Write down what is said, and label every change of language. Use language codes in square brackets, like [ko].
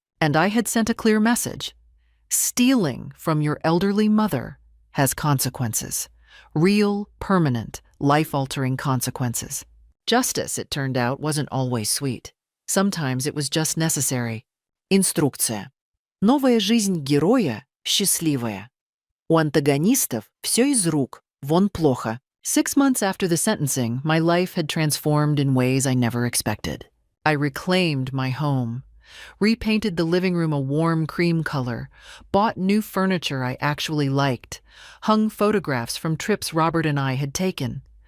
[en] And I had sent a clear message. Stealing from your elderly mother has consequences. Real, permanent, life-altering consequences. Justice, it turned out, wasn't always sweet. Sometimes it was just necessary. [ru] Инструкция. Новая жизнь героя счастливая. У антагонистов все из рук, вон плохо. [en] 6 months after the sentencing, my life had transformed in ways I never expected. I reclaimed my home, repainted the living room a warm cream color, bought new furniture I actually liked, hung photographs from trips Robert and I had taken.